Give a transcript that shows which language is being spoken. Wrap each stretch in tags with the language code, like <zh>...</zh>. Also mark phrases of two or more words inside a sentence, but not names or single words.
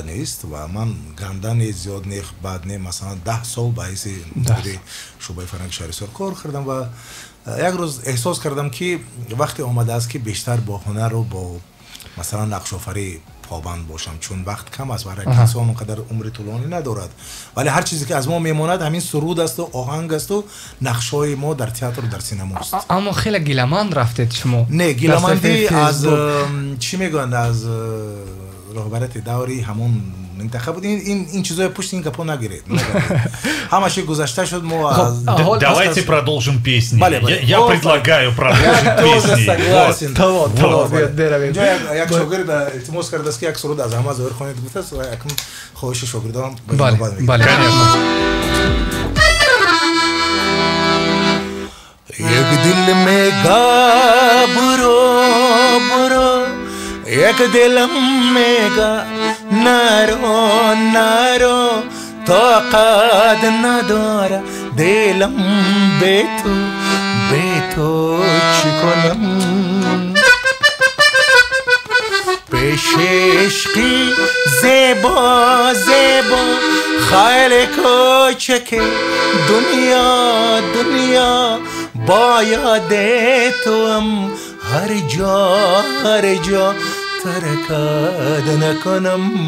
<tg>нест ва ман гандани зиёд нех баъд не масалан 10 сол ба ҳайси мудири шӯъбаи фарҳанги шаҳри ҳисор кор кардам ва як рӯз эҳсос кардам ки вақте омадааст ки бештар бо ҳунару бо масалан нақшофарӣ побанд бошам чун вақт кам аст ва ҳар як инсон он қадар умри тӯлонӣ надорад вале ҳар чизе ки аз мо мемонад ҳамин суруд асту оҳанг асту нақшҳои мо дар театру дар синамост аммо хеле гиламанд рафтед шумо не гиламандӣ аз чӣ мегӯянд аз роҳбарияти даври ҳамон минтақа буд ин чизои пушти ин гапо нагиред ҳамаши гузашта шуд мо</tg> <ru>давайте продолжим песни я предлагаю продолжить песни</ru> <tg>як шогирд илтимос кардааст ки як суруд аз ҳама зоҳир хонед гуфтааст ва якум хоҳиши шогирдонам як дил мега буро буро</tg> <fa>یک دلم میگه نرو طاقت نداره دلم به تو چی کنم پیش عشقی زیبا خیلی کوچکه دنیا باید تو هم هر جا ترکت نکنم</fa>